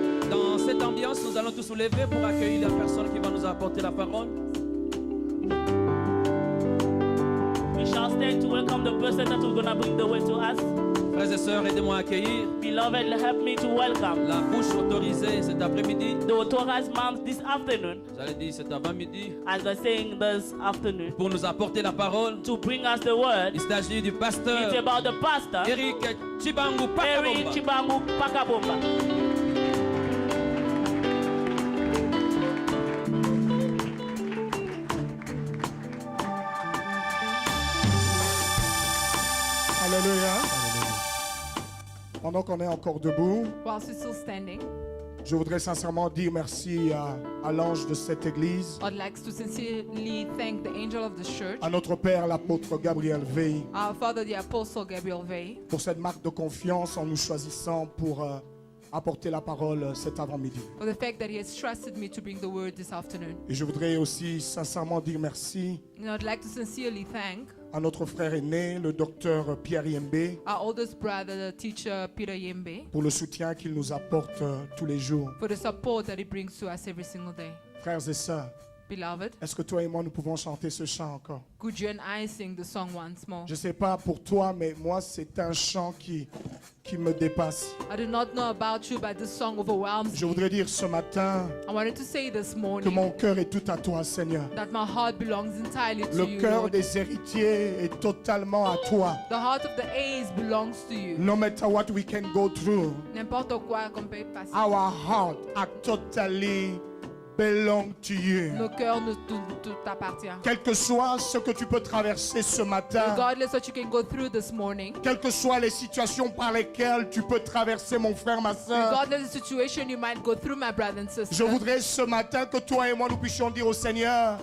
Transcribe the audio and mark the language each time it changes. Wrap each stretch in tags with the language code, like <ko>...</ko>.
<fr>Dans cette ambiance, nous allons tous nous lever pour accueillir la personne qui va nous apporter la parole.</fr> <en>We shall stand to welcome the person that is going to bring the word to us.</en> <fr>Frères et sœurs, aidez-moi à accueillir</fr> <en>Beloved, help me to welcome</en> <fr>la bouche autorisée cet après-midi.</fr> <en>the authorized mouth this afternoon,</en> <fr>Vous allez dire cet avant-midi.</fr> <en>as they're saying this afternoon,</en> <fr>Pour nous apporter la parole.</fr> <en>to bring us the word.</en> <fr>Il s'agit du</fr> <en>It's</en> <fr>pasteur</fr> <en>about the pastor,</en> <fr>Eric Chibangu</fr> <en>Eric</en> <fr>Pakabomba.</fr> <en>Chibangu Pakabomba.</en> <fr>Alléluia. Pendant qu'on est encore debout,</fr> <en>Whilst we're still standing,</en> <fr>je voudrais sincèrement dire merci à l'ange de cette église,</fr> <en>I'd like to sincerely thank the angel of the church,</en> <fr>à notre père l'apôtre Gabriel Veil,</fr> <en>our father, the apostle Gabriel Vey,</en> <fr>pour cette marque de confiance en nous choisissant pour apporter la parole cet avant-midi.</fr> <en>for the fact that he has trusted me to bring the word this afternoon.</en> <fr>Et je voudrais aussi sincèrement dire merci</fr> <en>And I'd like to sincerely thank</en> <fr>à notre frère aîné, le docteur Pierre Yembe,</fr> <en>our oldest brother, the teacher Peter Yembe,</en> <fr>pour le soutien qu'il nous apporte tous les jours.</fr> <en>for the support that he brings to us every single day.</en> <fr>Frères et sœurs,</fr> <en>Beloved,</en> <fr>est-ce que toi et moi nous pouvons chanter ce chant encore?</fr> <en>could you and I sing the song once more?</en> <fr>Je ne sais pas pour toi, mais moi c'est un chant qui me dépasse.</fr> <en>I do not know about you, but this song overwhelms</en> <fr>Je</fr> <en>me.</en> <fr>voudrais dire ce matin</fr> <en>I wanted to say this</en> <fr>que</fr> <en>morning</en> <fr>mon cœur est tout à toi, Seigneur.</fr> <en>that my heart belongs entirely to</en> <fr>Le</fr> <en>you,</en> <fr>cœur</fr> <en>Lord.</en> <fr>des héritiers est totalement à toi.</fr> <en>The heart of the heirs belongs to you. No matter what we can go through,</en> <fr>N'importe quoi qu'on peut passer,</fr> <en>our heart are totally belong to you.</en> <fr>nos cœurs nous tout appartient. Quel que soit ce que tu peux traverser ce matin,</fr> <en>Regardless what you can go through this morning,</en> <fr>quelles que soient les situations par lesquelles tu peux traverser, mon frère, ma soeur,</fr> <en>regardless the situation you might go through, my brother and sister,</en> <fr>je voudrais ce matin que toi et moi nous puissions dire au Seigneur,</fr>